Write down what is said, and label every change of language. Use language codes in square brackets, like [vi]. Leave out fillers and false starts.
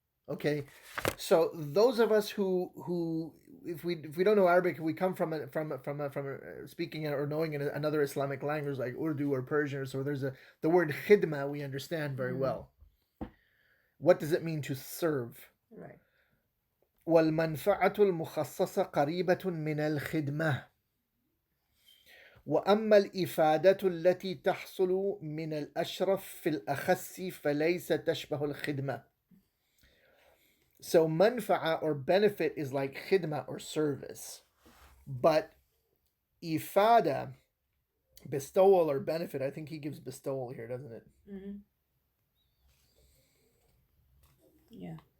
[en] Okay, so those of us who if we don't know Arabic, if we come from speaking or knowing in another Islamic language like Urdu or Persian, so there's the word khidmah we understand very well. What does it mean to serve? Right. [ar] والمنفعة المخصصة قريبة من الخدمة وأما الإفادة التي تحصل من الأشرف في الأخص فليس تشبه الخدمة. [en] So manfa'a or benefit is like khidmah or service. But ifada, bestowal or benefit, I think he gives bestowal here, doesn't it? Mm-hmm. Yeah.